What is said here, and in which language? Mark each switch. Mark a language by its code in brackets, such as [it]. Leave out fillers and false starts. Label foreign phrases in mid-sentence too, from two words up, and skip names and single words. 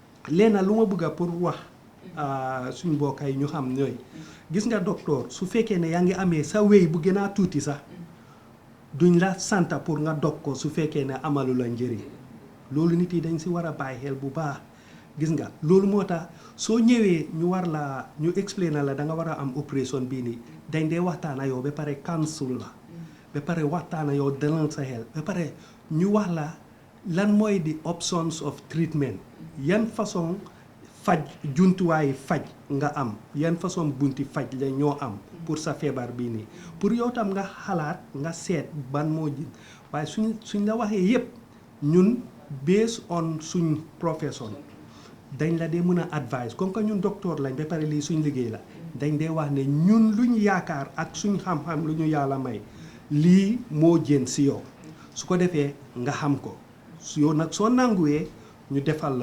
[wo] leena lu ma bëgg a pour wax suñ mbokk yi ñu xam ñooy gis nga docteur su fekkee ne yaa ngi amee sa wéy bu gën a tuuti sax duñ la santa pour nga dog ko su fekkee ne amalu la njëriñ loolu nit yi dañ si war a bàyyi xel bu baax gis nga loolu moo tax soo ñëwee ñu war la ñu explainer la da nga war a am opération bii nii dañ dee waxtaan ak yow ba pare counsel la ba pare waxtaan ak yow dalal sa xel ba pare ñu wax la lan mooy di [en] options of treatment [wo] yan façon faj jumtuwaayu faj nga am yan façon bunti faj la ñoo am pour sa feebar bii nii pour yow tam nga xalaat nga seet ban moo ji waaye suñ la waxee yépp ñun [en] based on [wo] suñ profession dañ la dee mën a advice [fr] comme que [wo] ñun docteur lañ ba pare lii suñ liggéey la dañ dee wax ne ñun luñ yaakaar ak suñ xam-xam lu ñu yàlla may lii moo jën si yow su ko defee nga xam ko yow nag soo nanguwee ñu defal la